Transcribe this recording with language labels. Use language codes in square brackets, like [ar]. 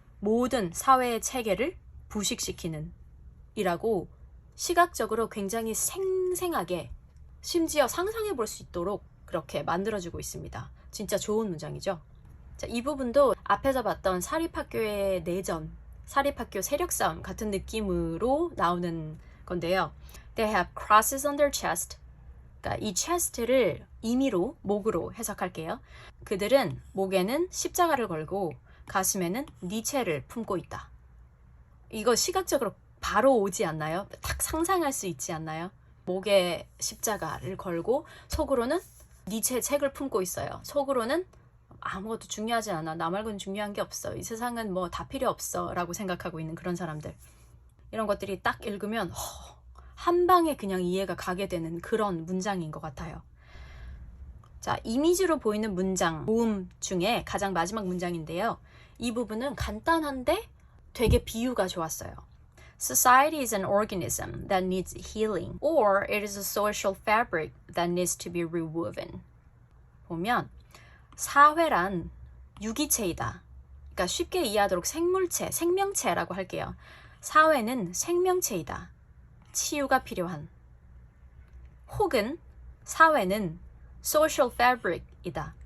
[ko] 모든 사회의 체계를 부식시키는 이라고 시각적으로 굉장히 생생하게 심지어 상상해 볼 수 있도록 그렇게 만들어주고 있습니다. 진짜 좋은 문장이죠. 자, 이 부분도 앞에서 봤던 사립학교의 내전, 사립학교 세력 싸움 같은 느낌으로 나오는 건데요. [en] They have crosses on their chest. [ko] 그러니까 이 chest를 임의로 목으로 해석할게요. 그들은 목에는 십자가를 걸고 가슴에는 니체를 품고 있다. 이거 시각적으로 바로 오지 않나요? 딱 상상할 수 있지 않나요? 목에 십자가를 걸고 속으로는 니체의 책을 품고 있어요. 속으로는 아무것도 중요하지 않아. 나 말고는 중요한 게 없어. 이 세상은 뭐 다 필요 없어. 라고 생각하고 있는 그런 사람들. 이런 것들이 딱 읽으면 한 방에 그냥 이해가 가게 되는 그런 문장인 것 같아요. 자, 이미지로 보이는 문장 모음 중에 가장 마지막 문장인데요. 이 부분은 간단한데 되게 비유가 좋았어요. [en] Society is an organism that needs healing, or it is a social fabric that needs to be rewoven. [ko] 보면 사회란 유기체이다. 그러니까 쉽게 이해하도록 생물체, 생명체라고 할게요. 사회는 생명체이다. 치유가 필요한. 혹은 사회는 [en] social fabric [ko] 이다.